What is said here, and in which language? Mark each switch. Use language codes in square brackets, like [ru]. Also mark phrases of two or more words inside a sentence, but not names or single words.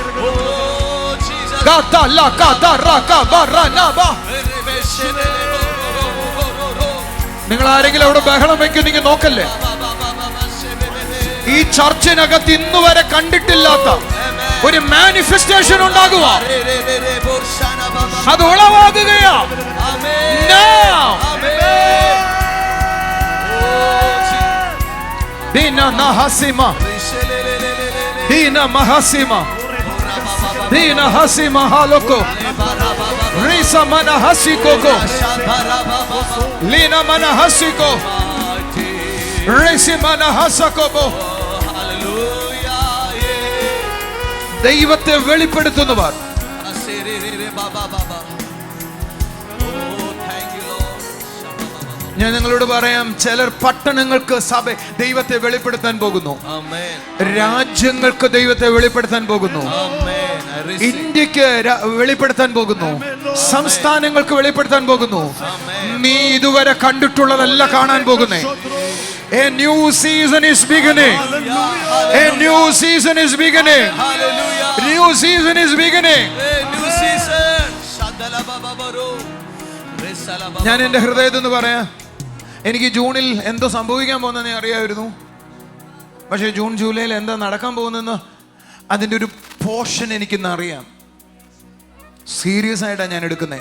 [ml] നിങ്ങൾ ആരെങ്കിലും അവിടെ ബഹളം വെക്കുന്നെങ്കിൽ നോക്കല്ലേ. ഈ ചർച്ചിനകത്ത് ഇന്ന് വരെ കണ്ടിട്ടില്ലാത്ത ഒരു മാനിഫെസ്റ്റേഷൻ ഉണ്ടാകുക, അത് ഉളവാകുകയാ. Dina Nahasima, Dina Mahasima, Dina Hasima Haloko, Risa Manahasiko, Lina Manahasiko, Risi Manahasakobo. ദൈവത്തെ വെളിപ്പെടുത്തുന്നവർ. ഞാൻ നിങ്ങളോട് പറയാം, ചിലർ പട്ടണങ്ങൾക്ക് സഭ ദൈവത്തെ വെളിപ്പെടുത്താൻ പോകുന്നു, രാജ്യങ്ങൾക്ക് ദൈവത്തെ വെളിപ്പെടുത്താൻ പോകുന്നു. ഇന്ത്യക്ക് വെളിപ്പെടുത്താൻ പോകുന്നു, സംസ്ഥാനങ്ങൾക്ക് വെളിപ്പെടുത്താൻ പോകുന്നു. നീ ഇതുവരെ കണ്ടിട്ടുള്ളതല്ല കാണാൻ പോകുന്നേ. [en] A new season is beginning. A new season is beginning. New season is beginning. [ml] ഞാൻ എൻ്റെ ഹൃദയത്തിൽ നിന്ന് പറയാം, എനിക്ക് ജൂണിൽ എന്തോ സംഭവിക്കാൻ പോകുന്നതെന്ന് അറിയാമായിരുന്നു. പക്ഷേ ജൂൺ ജൂലൈയിൽ എന്താ നടക്കാൻ പോകുന്നതെന്ന് അതിൻ്റെ ഒരു പോർഷൻ എനിക്കിന്ന് അറിയാം. സീരിയസ് ആയിട്ടാണ് ഞാൻ എടുക്കുന്നത്.